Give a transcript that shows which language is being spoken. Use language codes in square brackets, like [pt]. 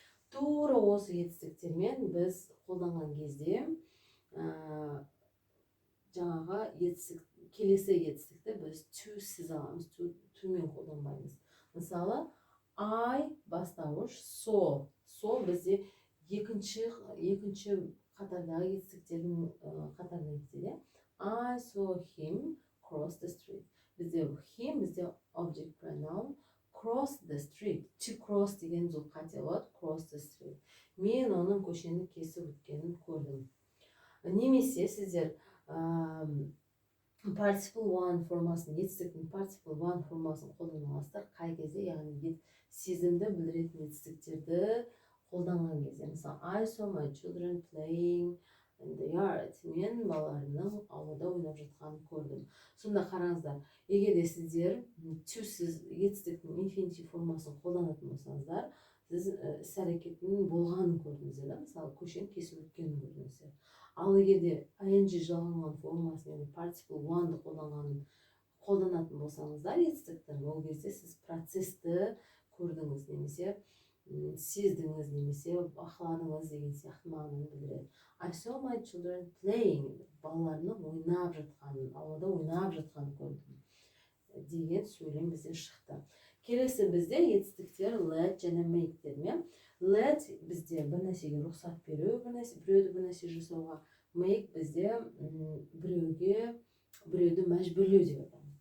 [kk] Тура осы етістіктермен біз қолданған кезде жаңағы келесі етістікті біз to сіз аламыз. To мен қолданбаймыз. Мысалы, I бастауыш, so бізде екінші қатардағы етістіктердің қатарына кетеді. [en] I saw him cross the street. [kk] Бізде [en] him, [kk] бізде [en] object pronoun, cross the street. To cross [kk] деген зұл қате болады, [en] cross the street. [kk] Мен оның көшені кесіп өткенін көрдім. Немесе сіздер participle one формасын, етістіктің participle one формасын қолданасыздар. Қай кезде, яғни сезімді білдіретін етістіктерді қолданған кезде. Мысалы, [en] I saw my children playing in the yard. [kk] Мен балаларымның аулада ойнап жатқанын көрдім. Сонда қараңыздар, егер де сіздер сіз етістіктің infinitive формасын қолданатын болсаңыздар, сіз іс-әрекеттің болғанын көрдіңіздер. Мысалы, көшені кесіп өткенін көрдіңіздер. Ал егер де ing жалғанған формасын, яғни participle one'ды қолданатын болсаңыздар етістіктің, ол кезде сіз процесті көрдіңіз, немесе сездіңіз, немесе бақыладыңыз деген сияқты мағынаны білдіреді. [en] I saw my children playing. [kk] Балаларының ойнап жатқанын, аулада ойнап жатқанын көрдім деген сөйлем бізден шықты. Келесі бізде етістіктер let және make дедім. Let бізде бір нәрсеге рұқсат беру, біреуді бір нәрсе жасауға. Make бізде біреуді мәжбүрлеу деп айтамыз.